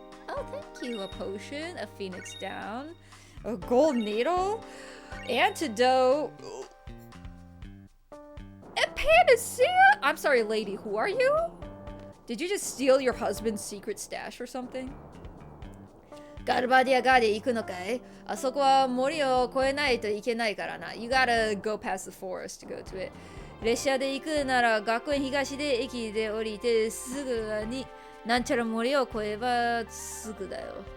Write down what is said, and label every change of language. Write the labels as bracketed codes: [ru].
[en] Oh, thank you. A potion, a phoenix down, a gold needle, antidote, a panacea? I'm sorry, lady, who are you? Did you just steal your husband's secret stash or something? [ja] ガルバディアガーディ行くのかい？あそこは森を越えないといけないからな。 [en] You gotta go past the forest to go to it. [ja] 列車で行くなら学園東で駅で降りてすぐになんちゃら森を越えばすぐだよ。